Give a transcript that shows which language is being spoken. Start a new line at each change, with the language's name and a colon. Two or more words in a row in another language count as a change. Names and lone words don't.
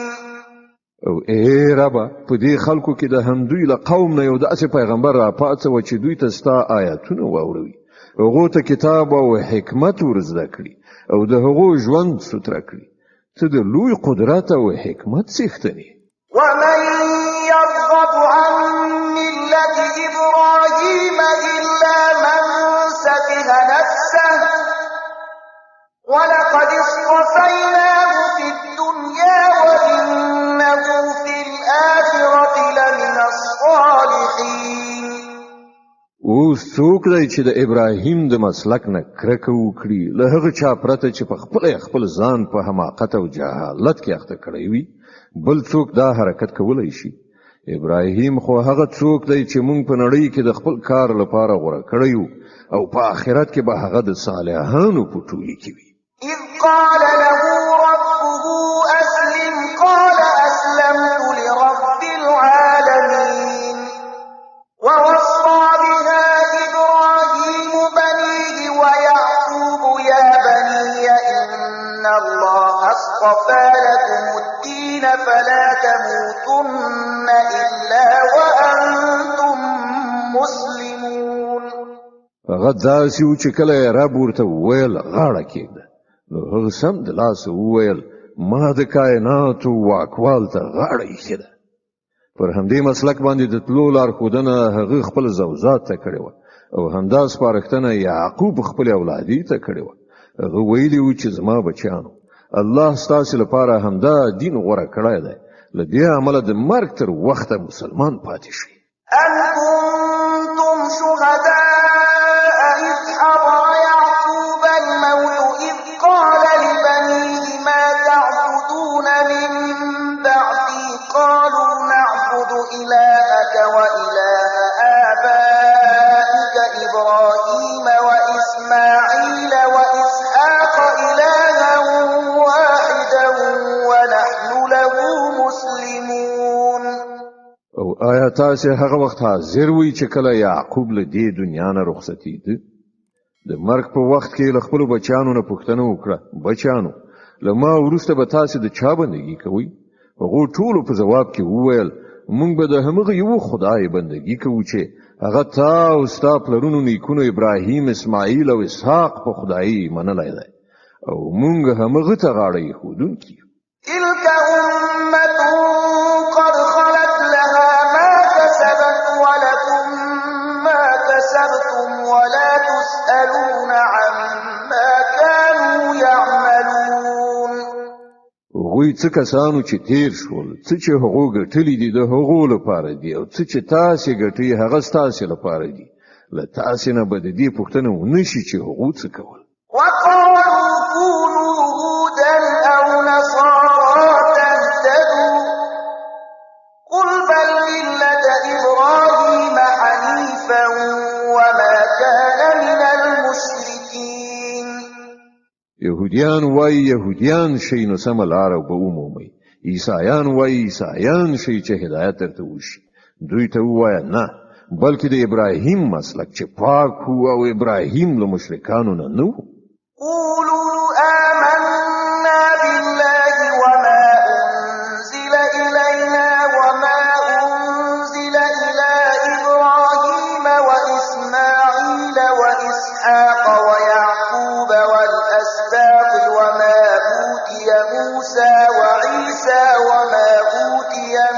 Pashto: او ای ربه په دې خلکو کې د همدوی له قوم نه یو داسې پیغمبر را پاڅوه چې دوی ته ستا آیاتونه واوروي هغو ته کتاب او حکمت ور زده کړي او د هغو ژوند ستره کړي ته د لوی قدرت او حکمت څښتن یې.
Arabic: ومن يرغب عن ملة إبراهيم إلا من سفه نفسه ولقد اصطفيناه في الدنيا وإنه في الآخرة لمن الصالحين.
Pashto: اوس څوک دی چې د ابراهیم د مسلک نه کرکه وکړي له هغه چا پرته چې په خپل ځان په حماقت او جهالت کې اخته کړی وي بل څوک دا حرکت کولی شي. ابراهیم خو هغه څوک دی چې مونږ په نړۍ کې د خپل کار لپاره غوره کړی او په آخرت کې به هغه د صالحانو په ټولي کې وي.
Arabic: إذ قال له ربه أسلم قال أسلمت لرب العالمين. ووصى بها إبراهيم بنيه ويعقوب يا بني إن الله اصطفى لكم الدين فلا تموتن إلا وأنتم مسلمون.
Pashto: هغه داسې و چې کله یې رب ورته وویل غاړه کېږده نو هغه سم د لاسه وویل ما د کائناتو واکوال ته غاړه ایښې ده. پر همدې مسلک باندې د تلو لارښودنه هغه خپل زوجات ته کړې وه او همدا سپارښتنه یعقوب خپل اولادي ته کړې وه. هغه ویلي و چې زما بچیانو الله ستاسې لپاره همدا دین غوره کړی دی له دې امله د مرګ تر وخته مسلمان پاتې شئ.
Arabic: أم كنتم شهداء إذ حضر يعقوب الموت إذ قال لبنيه ما تعبدون من بعدي قالوا نعبد إلهك وإله آبائك إبراهيم وإسماعيل وإسحاق إلها واحدا ونحن له مسلمون.
Pashto: او آیا تاسې هغه وخت حاضر وئ چې کله یعقوب له دې دنیا نه رخصتېده؟ د مرګ په وخت کې له خپلو بچیانو نه پوښتنه وکړه بچیانو له ما وروسته به تاسې د چا بندګي کوئ؟ هغو ټولو په ځواب کې وویل موږ به د همغه یو خدای بندګي کوو چې هغه تا او ستا پلرونو نیکونو ابراهیم اسماعیل او اسحاق په خدایي منلی دی او موږ همغه ته غاړه ایښودونکي یو.
Arabic: تلك أمة قد خلت لها ما كسبت ولكم ما كسبتم ولا تسألون عما كانوا يعملون.
Pashto: هغوی څه کسانو چې تیر شول، څه چې هغو ګټلي دي د هغو لپاره دي، او څه چې تاسې ګټئ هغه ستاسې لپاره دي. له تاسې نه به د دې پوښتنه ونه شي چې هغو څه کول.
Arabic: وقالوا كونوا هودا أو نصارى تهتدوا قل بل ملة إبراهيم حنيفا وما كان من المشركين.
Pashto: يهوديان وای يهوديان شي نو سم لار به ومومي، عیسایان وای عیسایان شي چې هدایت درته وشي. دوی ته وای نه، بلکې د ابراهیم مسلک چې پاک هو او ابراهیم له مشرکانو نه نو.
Arabic: قولوا آمنا بالله وما أنزل إلينا وما أنزل إلى إبراهيم وإسماعيل وإسحاق ويعقوب والأسباط وما أوتي موسى وعيسى وما أوتي